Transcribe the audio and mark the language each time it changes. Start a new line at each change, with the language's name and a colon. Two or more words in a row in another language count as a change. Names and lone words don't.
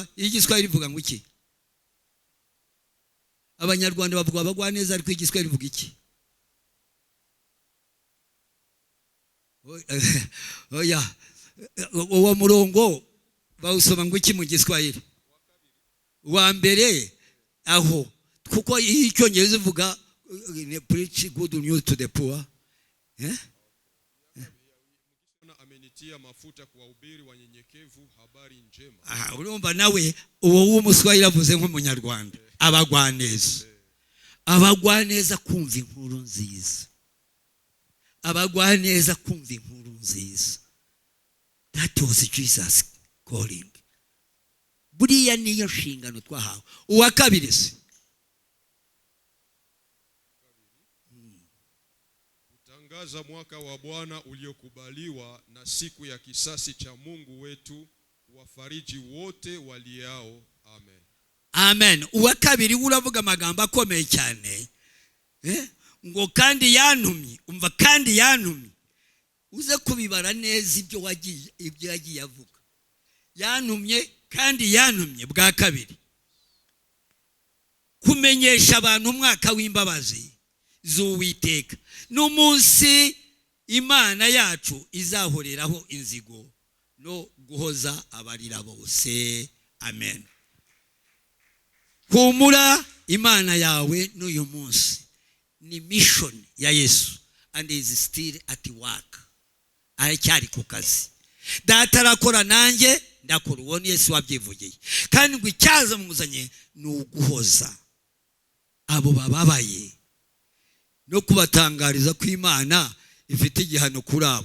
Kinyarwanda: Igiswahili rivuga ngo iki? Abanyarwanda bavuga abagwaneza, ariko igiswahili rivuga iki? Oya, uwo murongo bawusoma ngo iki mu giswahili? Wa mbere aho, kuko icyongereza ivuga
English: preach good news to the poor.
Swahili: Amenitia mafuta kuwahubiri wanyenyekevu habari njema.
Kinyarwanda: Urumva nawe uwo w'umuswahili avuze nk'umunyarwanda, abagwaneza. Abagwaneza kumva inkuru nziza, abagwaneza kumva inkuru nziza.
English: That was Jesus calling.
Kinyarwanda: Buriya niyo nshingano twahawe. Uwa kabiri se,
Swahili: Tangaza mwaka wa Bwana uliokubaliwa na siku ya kisasi cha Mungu wetu, wafariji wote waliao. Amen. Amen.
Kinyarwanda: Uwa kabiri uravuga amagambo akomeye cyane, ngo kandi yantumye. Umva, kandi yantumye, uze kubibara neza ibyo yagiye avuga. Yantumye, kandi yantumye bwa kabiri kumenyesha abantu umwaka w'imbabazi z'Uwiteka, n'umunsi Imana yacu izahoreraho inzigo no guhoza abarira bose. Amen. Humura, Imana yawe n'uyu munsi ni mission ya Yesu,
English: and is still at work.
Kinyarwanda: Aracyari ku kazi. Data arakora, nanjye ndakora. Uwo ni Yesu wabyivugiye. Kandi ngo icyaza muzanye ni uguhoza abo bababaye no kubatangariza ko Imana ifite igihano kuri abo.